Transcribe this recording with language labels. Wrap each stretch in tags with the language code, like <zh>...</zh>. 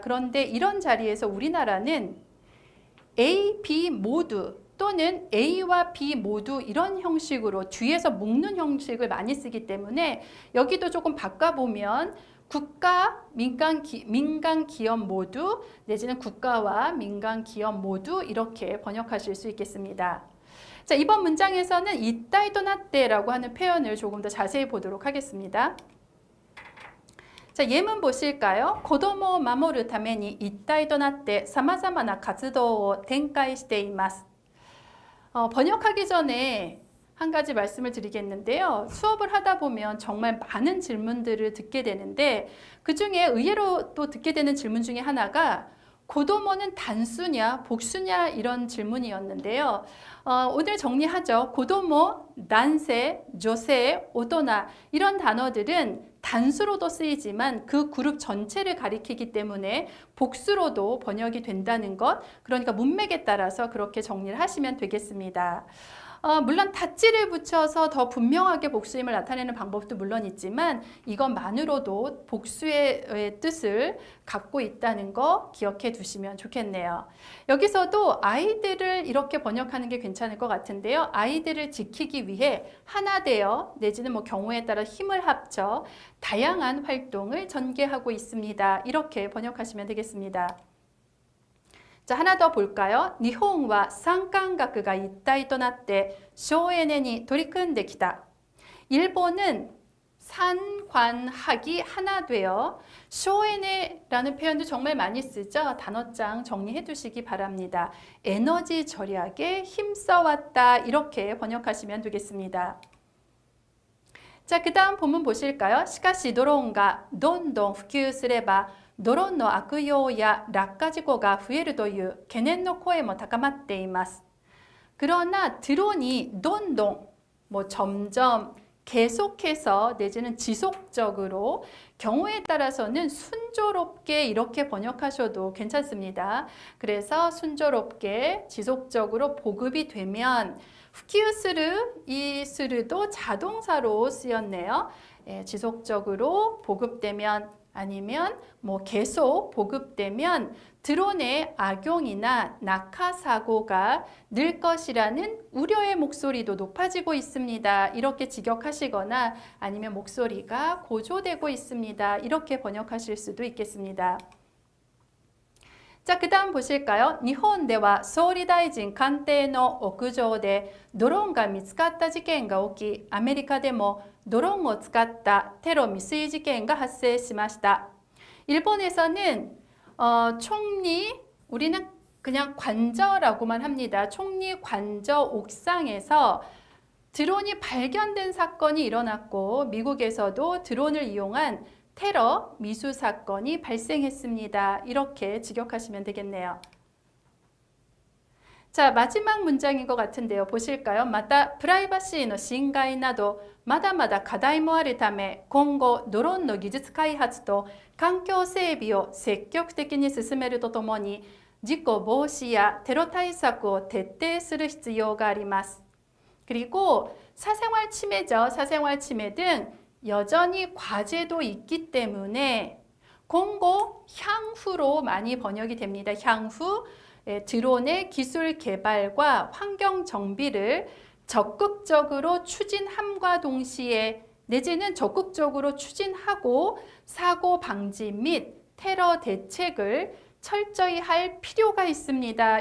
<ko>그런데 이런 자리에서 우리나라는 A, B 모두 또는 A와 B 모두 이런 형식으로 뒤에서 묶는 형식을 많이 쓰기 때문에 여기도 조금 바꿔보면 국가, 민간 기업 모두 내지는 국가와 민간 기업 모두 이렇게 번역하실 수 있겠습니다. 자, 이번 문장에서는 이따이도나떼라고 하는 표현을 조금 더 자세히 보도록 하겠습니다. 자, 예문 보실까요?</ko> <ja>子供を守るために一体となって様々な活動を展開しています.</ja> <ko>번역하기 전에 한 가지 말씀을 드리겠는데요. 수업을 하다 보면 정말 많은 질문들을 듣게 되는데 그 중에 의외로 또 듣게 되는 질문 중에 하나가 고도모는 단수냐 복수냐 이런 질문이었는데요. 오늘 정리하죠. 고도모, 난세, 조세, 오도나 이런 단어들은 단수로도 쓰이지만 그 그룹 전체를 가리키기 때문에 복수로도 번역이 된다는 것, 그러니까 문맥에 따라서 그렇게 정리를 하시면 되겠습니다. 물론 닷지를 붙여서 더 분명하게 복수임을 나타내는 방법도 물론 있지만 이것만으로도 복수의 뜻을 갖고 있다는 거 기억해 두시면 좋겠네요. 여기서도 아이들을 이렇게 번역하는 게 괜찮을 것 같은데요. 아이들을 지키기 위해 하나 되어 내지는 뭐 경우에 따라 힘을 합쳐 다양한 활동을 전개하고 있습니다. 이렇게 번역하시면 되겠습니다. 자, 하나 더 볼까요?</ko> <ja>일본과 상관학가一体となって省エネに取り組んできた.</ja> <ko>일본은 산관학이 하나 되어 쇼에네라는 표현도 정말 많이 쓰죠. 단어장 정리해 두시기 바랍니다. 에너지 절약에 힘써왔다 이렇게 번역하시면 되겠습니다. 자, 그 다음 본문 보실까요?</ko> <ja>しかしドローンがどんどん普及すればドローンの悪用や落下事故が増えるという懸念の声も高まっています.</ja> <ko>그러나 드론이 돈동, 뭐 점점, 계속해서 내지는 지속적으로 경우에 따라서는 순조롭게 이렇게 번역하셔도 괜찮습니다. 그래서 순조롭게 지속적으로 보급이 되면 후키우스르, 이 스르도 자동사로 쓰였네요. 지속적으로 보급되면 아니면 뭐 계속 보급되면 드론의 악용이나 낙하 사고가 늘 것이라는 우려의 목소리도 높아지고 있습니다. 이렇게 직역하시거나 아니면 목소리가 고조되고 있습니다. 이렇게 번역하실 수도 있겠습니다. 자, 그 다음 보실까요?</ko> <ja>日本では総理大臣官邸の屋上でドローンが見つかった事件が起き、アメリカでもドローンを使ったテロ未遂事件が発生しました.</ja> <ko>일본에서는 총리, 우리는 그냥 관저라고만 합니다. 총리 관저 옥상에서 드론이 발견된 사건이 일어났고 미국에서도 드론을 이용한 테러 미수 사건이 발생했습니다. 이렇게 직역하시면 되겠네요. 자, 마지막 문장인 것 같은데요. 보실까요?</ko> <ja>また プライバシーの侵害などまだまだ課題もあるため今後ドローンの技術開発と環境整備を積極的に進めるとともに事故防止やテロ対策を徹底する必要があります.</ja> <ko>그리고 사생활 침해죠. 사생활 침해 등 여전히 과제도 있기 때문에 공고 향후로 많이 번역이 됩니다. 향후 드론의 기술 개발과 환경 정비를 적극적으로 추진함과 동시에 내지는 적극적으로 추진하고 사고 방지 및 테러 대책을 철저히 할 필요가 있습니다.</ko>